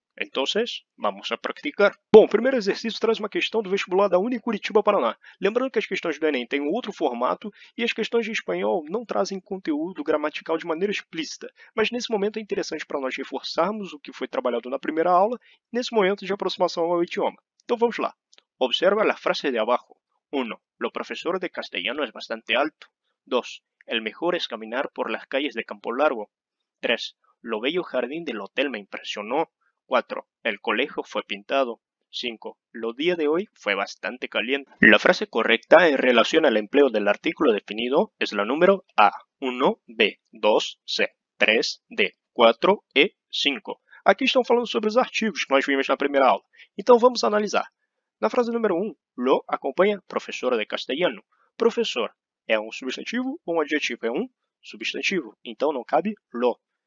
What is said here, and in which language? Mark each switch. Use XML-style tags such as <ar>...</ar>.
<pt>Então, vamos a praticar. Bom, o primeiro exercício traz uma questão do vestibular da Unicuritiba, Paraná. Lembrando que as questões do Enem têm um outro formato e as questões de espanhol não trazem conteúdo gramatical de maneira explícita, mas nesse momento é interessante para nós reforçarmos o que foi trabalhado na primeira aula, nesse momento de aproximação ao idioma. Então vamos lá.</pt> <es>Observa a frase de abajo. 1. Lo profesor de castellano es bastante alto. 2. El mejor es caminar por las calles de Campo Largo. 3. Lo bello jardín del hotel me impresionó. 4. El colegio fue pintado. 5. Lo día de hoy fue bastante caliente. La frase correcta en relación al empleo del artículo definido es la número A.</es> <pt>1, B, 2, C, 3, D, 4 e 5. Aqui estão falando sobre os artigos que nós vimos na primeira aula. Então vamos analisar. Na frase número 1, lo acompanha professora de castelhano. Professor é um substantivo ou um adjetivo? É um substantivo, então não cabe lo.</pt>